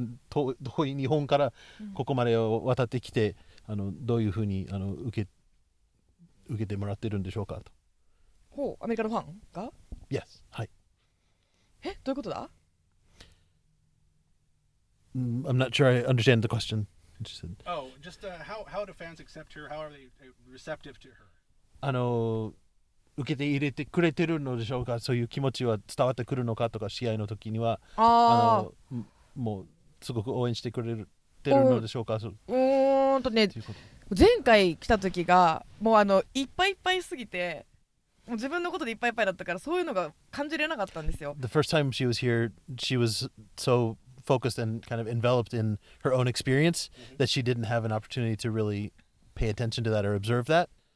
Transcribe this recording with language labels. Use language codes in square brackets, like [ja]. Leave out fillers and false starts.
[ja] 遠い日本からここまで渡ってきて、どういうふうに受けてもらってるんでしょうかと。ほうアメリカのファンが [en] Yes. はい。 [ja] えどういうことだ [en] I'm not sure I understand the question. She said. Oh, just how do fans accept her? How are they receptive to her? [ja] 受けて入れてくれてるのでしょうか。そういう気持ちは伝わってくるのかとか、試合の時にはあもうすごく応援してくれてるのでしょうか。そうねということ。前回来た時がもういっぱいいっぱいすぎてもう自分のことでいっぱいいっぱいだったからそういうのが感じれなかったんですよ [en] The first time she was here, she was so focused and kind of enveloped in her own experience that she didn't have an opportunity to really pay attention to that or observe that.